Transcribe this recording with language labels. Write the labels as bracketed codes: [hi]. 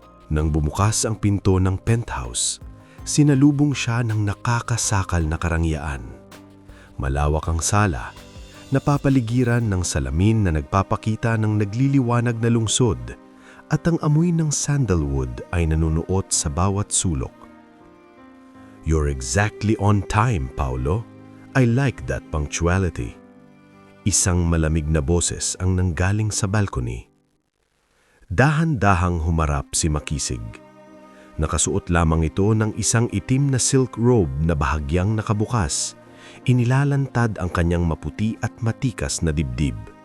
[tl] Nang bumukas ang pinto ng penthouse, sinalubong siya ng nakakasakal na karangyaan. Malawak ang sala, napapaligiran ng salamin na nagpapakita ng nagliliwanag na lungsod, at ang amoy ng sandalwood ay nanunuot sa bawat sulok. [en] You're exactly on time, Paulo. I like that punctuality. [tl] Isang malamig na boses ang nanggaling sa balcony. Dahan-dahang humarap si Makisig. Nakasuot lamang ito ng isang itim na silk robe na bahagyang nakabukas. Inilalantad ang kanyang maputi at matikas na dibdib.